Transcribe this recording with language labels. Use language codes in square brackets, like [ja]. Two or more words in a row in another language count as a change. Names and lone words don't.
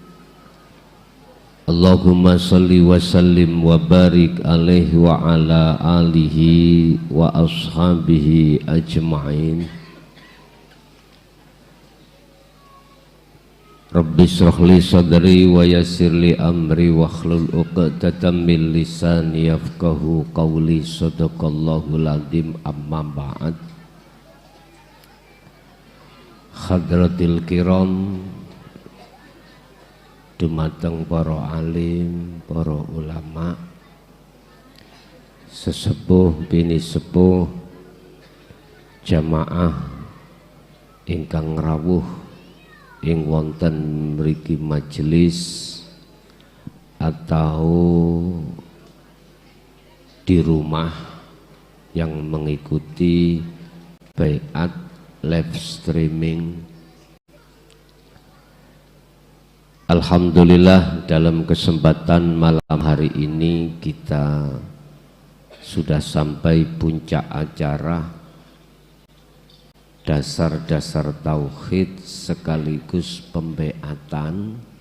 [ar] اللهم صل وسلم وبارك عليه وعلى آله وأصحابه أجمعين. رب اشرح لي صدري ويسر لي أمري واحلل عقدة من لساني يفقهوا قولي. صدق الله العظيم أما بعد. حضرات الكرام, [jv] dumateng para alim, para ulama, sesepuh bini sepuh, jamaah ingkang rawuh ing wonten mriki majelis [id] atau di rumah yang mengikuti baiat [en] live streaming. [id] Alhamdulillah, dalam kesempatan malam hari ini kita sudah sampai puncak acara dasar-dasar tauhid sekaligus pembaiatan.